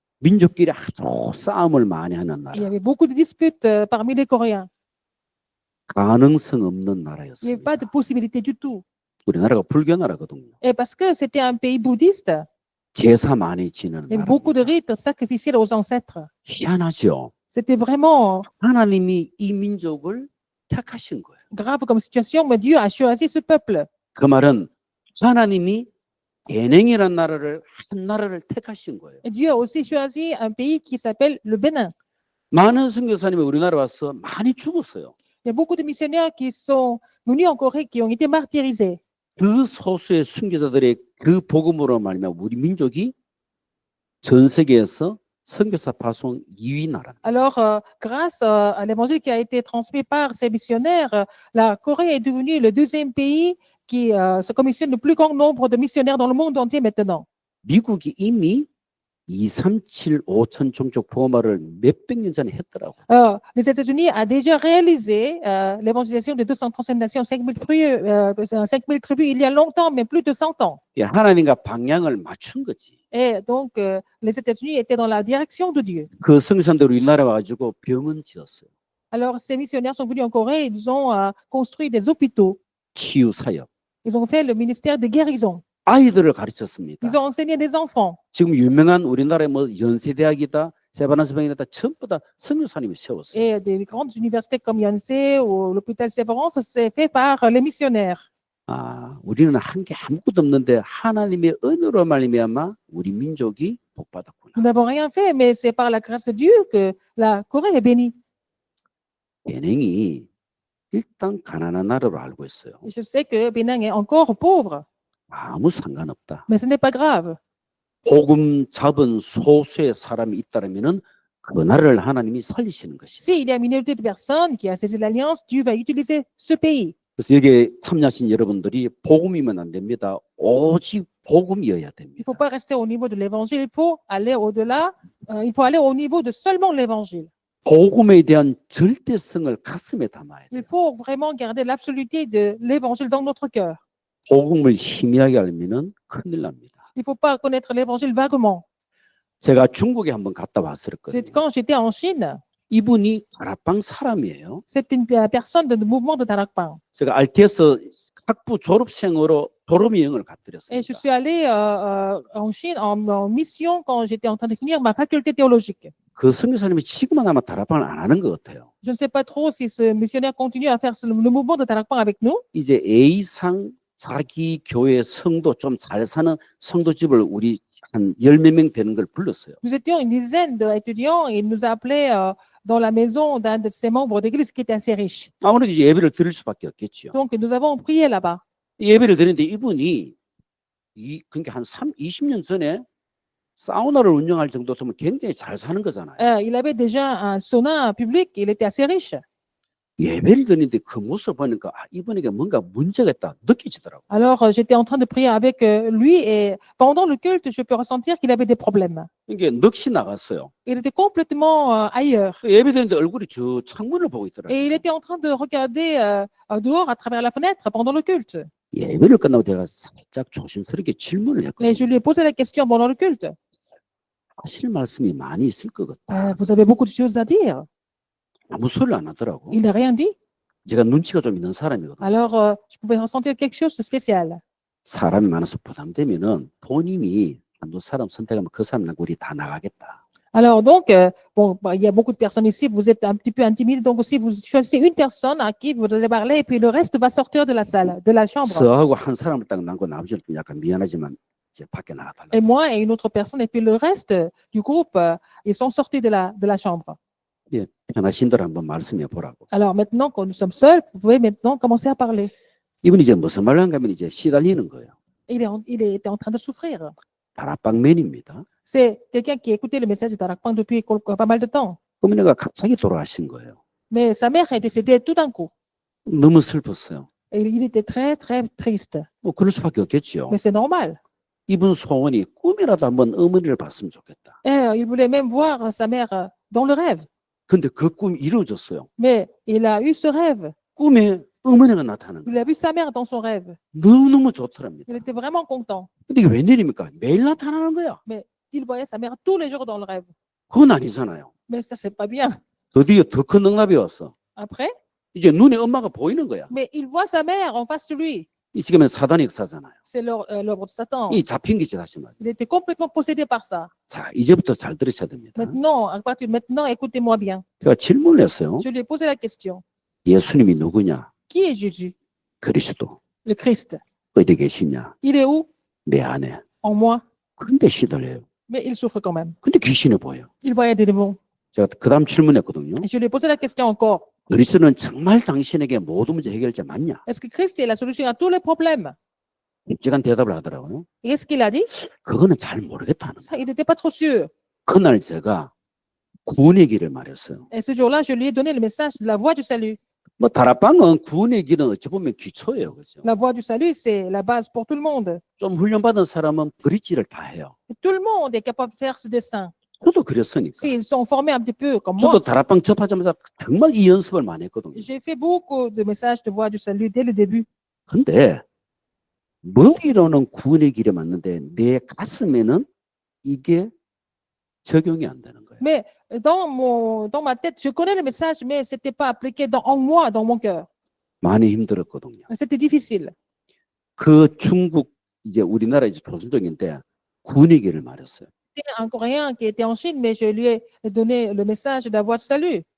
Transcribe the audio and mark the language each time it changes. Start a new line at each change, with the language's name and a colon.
Korean: 민족끼리 아주 싸움을 많이 하는
French: Il y
Korean: 나라,
French: avait beaucoup de disputes parmi les Coréens.
Korean: 가능성 없는
French: Il n'y avait
Korean: 나라였습니다.
French: pas de possibilité du tout.
Korean: 우리나라가 불교 나라거든요.
French: Et parce que c'était un pays bouddhiste,
Korean: 제사 많이 지내는
French: il y avait beaucoup de
Korean: 나라입니다.
French: rites sacrificiels aux ancêtres.
Korean: 희한하죠.
French: C'était vraiment
Korean: 하나님이 이 민족을 택하신 거예요.
French: grave comme situation, mais Dieu a choisi ce peuple.
Korean: 그 말은 하나님이 대냉이라는 나라를 한 나라를 택하신 거예요.
French: Et Dieu a aussi choisi un pays qui s'appelle le Bénin.
Korean: 많은 선교사님이 우리나라 와서 많이 죽었어요.
French: Il y a beaucoup de missionnaires qui sont venus en Corée qui ont été martyrisés.
Korean: 그 소수의 선교사들의 그 복음으로 말미암아 우리 민족이 전 세계에서 선교사 파송 2위 나라.
French: Alors, grâce à l'évangile qui a été transmis par ces missionnaires, la Corée est devenue le deuxième pays qui se commissionne le plus grand nombre de missionnaires dans le monde entier maintenant.
Korean: 미국이 이미 237,5천 종족 복음화를 몇백 년 전에 했더라고.
French: Les États-Unis a déjà réalisé l'évangélisation de 237 nations, 5 000 tribus il y a longtemps, mais plus de 100 ans.
Korean: 하나님과 방향을 맞춘 거지.
French: Et donc, les États-Unis étaient dans la direction de Dieu.
Korean: 그 성산대로 우리나라 와가지고 병원 지었어요.
French: Alors, ces missionnaires sont venus en Corée, ils ont construit des hôpitaux,
Korean: 치유 사역.
French: ils ont fait le ministère de guérison,
Korean: 아이들을 가르쳤습니다.
French: ils ont enseigné des enfants.
Korean: 지금 유명한 우리나라의 뭐 연세대학이다, 세바나스병이다 전부 다 선교사님이 세웠어요.
French: Et des grandes universités comme Yonsei ou l'hôpital Sévérance, c'est fait par les missionnaires.
Korean: 아, 우리는 한 게 아무것도 없는데 하나님의 은혜로 말미암아 우리 민족이 복받았구나.
French: Nous n'avons rien fait, mais c'est par la grâce de Dieu que la Corée est bénie.
Korean: 베냉이 일단 가난한 나라로 알고 있어요.
French: Et je sais que Bénin est encore pauvre,
Korean: 아무 상관없다.
French: mais ce n'est pas grave.
Korean: 복음 잡은 소수의 사람이 있다면은 그 나라를 하나님이 살리시는 것이다.
French: S'il y a une minorité de personnes qui a saisi l'alliance, Dieu va utiliser ce pays.
Korean: 그래서 여기에 참여하신 여러분들이 복음이면 안 됩니다. 오직 복음이어야
French: Il
Korean: 됩니다.
French: ne faut pas rester au niveau de l'évangile, il faut aller au-delà, il faut aller au niveau de seulement l'évangile.
Korean: 복음에 대한 절대성을 가슴에 담아야
French: Il
Korean: 돼요.
French: faut vraiment garder l'absoluté de l'évangile dans notre cœur.
Korean: 복음을 희미하게 알면은 큰일 납니다.
French: Il ne faut pas connaître l'évangile vaguement.
Korean: 제가 중국에 한번 갔다 왔을 거예요.
French: Quand j'étais en Chine,
Korean: 이분이 다락방 사람이에요.
French: c'est une personne de mouvement de Tarakpang.
Korean: 제가 RTS 학부 졸업생으로 졸업여행을
French: Et je suis allée en Chine en mission quand j'étais en train de finir ma faculté théologique.
Korean: 그 선교사님이 지금은 아마 다락방을 안 하는 것 같아요.
French: Je ne sais pas trop si ce missionnaire continue à faire le mouvement de Tarakpang avec nous.
Korean: 이제 A상 자기 교회 성도 좀 잘 사는 성도집을 우리 한 10몇 명 되는 걸 불렀어요.
French: Nous étions une dizaine d'étudiants et il nous a appelés dans la maison d'un de ses membres d'église qui était assez riche.
Korean: 아무래도 이제 예배를 드릴 수밖에 없겠죠.
French: Donc, nous avons prié là-bas.
Korean: 예배를 드리는데 이분이 그러니까 한 20년 전에 사우나를 운영할 정도 되면 굉장히 잘 사는 거잖아요.
French: Il avait déjà un sauna public, il était assez riche.
Korean: 예배를 드리는데 그 모습 보니까 아, 이분에게 뭔가 문제가 있다 느껴지더라고요.
French: Alors, j'étais en train de prier avec lui et pendant le culte, je peux ressentir qu'il avait des problèmes.
Korean: 이게 넋이 나갔어요.
French: Il était complètement ailleurs.
Korean: 예배 드리는데 얼굴이 저 창문을 보고
French: Et il
Korean: 있더라고요.
French: était en train de regarder dehors à travers la fenêtre pendant le culte.
Korean: 예배를 끝나고 제가 살짝 조심스럽게 질문을
French: Et je
Korean: 했거든요.
French: lui ai posé la question pendant le culte.
Korean: 하실 말씀이 많이 있을 것 같다.
French: Vous avez beaucoup de choses à dire.
Korean: 아무 소리를 안 하더라고.
French: Il n'a rien dit.
Korean: 제가 눈치가 좀 있는 사람이거든요.
French: Alors, je pouvais ressentir quelque chose de spécial.
Korean: 사람이 많아서 부담되면은 본인이 한두 사람 선택하면 그 사람하고 우리 다 나가겠다.
French: Alors, donc, bon, bah, il y a beaucoup de personnes ici, vous êtes un petit peu intimidés, donc si vous choisissez une personne à qui vous allez parler, et puis le reste va sortir de la salle, de la chambre.
Korean: 저하고 한 사람을 딱 남고 나머지는 좀 약간 미안하지만 이제 밖에 나가달라.
French: Et moi et une autre personne, et puis le reste du groupe, ils sont sortis de la chambre.
Korean: 예, 편하신 대로 한번 말씀해 보라고.
French: Alors maintenant, quand nous sommes seuls, vous pouvez maintenant commencer à parler.
Korean: 이분이 이제 무슨 말을 한가 하면 이제 시달리는 거예요.
French: Il était en train de souffrir.
Korean: 다락방맨입니다.
French: C'est quelqu'un qui écoutait le message de Tarakpang depuis pas mal de temps.
Korean: 어머니가 갑자기 돌아가신 거예요.
French: Mais sa mère est décédée tout d'un coup.
Korean: 너무 슬펐어요.
French: Et il était très, très triste.
Korean: 뭐 그럴 수밖에 없겠죠.
French: Mais c'est normal.
Korean: 이분 소원이 꿈이라도 한번 어머니를 봤으면 좋겠다.
French: Et il voulait même voir sa mère dans le rêve.
Korean: 근데 그 꿈이 이루어졌어요.
French: Mais il a eu ce rêve.
Korean: 꿈에 어머니가 나타나는
French: Il a vu sa mère dans son rêve.
Korean: 너무너무 좋더랍니다.
French: Il était vraiment content.
Korean: 근데 이게 웬일입니까? 매일 나타나는 거야.
French: Il voyait sa mère tous les jours dans le rêve.
Korean: 그건 아니잖아요.
French: Mais ça, c'est pas bien.
Korean: 드디어 더 큰 응답이 왔어.
French: Après,
Korean: 이제 눈에 엄마가 보이는 거야.
French: mais il voit sa mère en face de lui.
Korean: 이 지금은 사단의 역사잖아요.
French: C'est l'œuvre de Satan.
Korean: 이 잡힌 것이 다시 말이에요.
French: Il était complètement possédé par ça.
Korean: 자, 이제부터 잘 들으셔야 됩니다.
French: Maintenant, à partir de maintenant, écoutez-moi bien.
Korean: 제가 질문을 했어요.
French: Je lui ai posé la question.
Korean: 예수님이 누구냐?
French: Qui est Jésus?
Korean: 그리스도.
French: Le Christ.
Korean: 어디 계시냐?
French: Il est où?
Korean: 내 안에.
French: En moi.
Korean: 근데 시달려요.
French: Mais il souffre quand même.
Korean: 근데 귀신이 보여.
French: Il voyait des démons.
Korean: 제가 그 다음 질문했거든요.
French: Et je lui ai posé la question encore.
Korean: 그리스도는 정말 당신에게 모든 문제 해결자 맞냐?
French: Est-ce que Christ est la solution à tous les problèmes?
Korean: 솔직한 대답을 하더라고요.
French: Et qu'est-ce qu'il a dit?
Korean: 그거는 잘 모르겠다는
French: Ça,
Korean: 거예요.
French: il n'était pas trop sûr.
Korean: 그날 제가 구원의 길을 말했어요.
French: Et ce jour-là, je lui ai donné le message de la voie du salut.
Korean: 뭐 다락방은 구원의 길은 어찌 보면 기초예요, 그죠?
French: La voie du salut, c'est la base pour tout le monde.
Korean: 좀 훈련받은 사람은 브릿지를 다 해요.
French: Tout le monde est capable de faire ce dessin.
Korean: 저도 그랬으니까.
French: S'ils sont formés un petit peu comme
Korean: 저도
French: moi,
Korean: 다락방 접하자마자 정말 이 연습을 많이 했거든요.
French: j'ai fait beaucoup de messages de voie du salut dès le début.
Korean: 근데 머리로는 구원의 길에 맞는데 내 가슴에는 이게 적용이 안 되는 거예요.
French: Mais dans ma tête, je connais le message, mais ce n'était pas appliqué en moi, dans mon cœur.
Korean: 많이 힘들었거든요.
French: C'était difficile.
Korean: 그 중국 이제 우리나라 이제 조선족인데 구원의 길을 말했어요.
French: C'était un Coréen qui était en Chine, mais je lui ai donné le message de la voie du salut.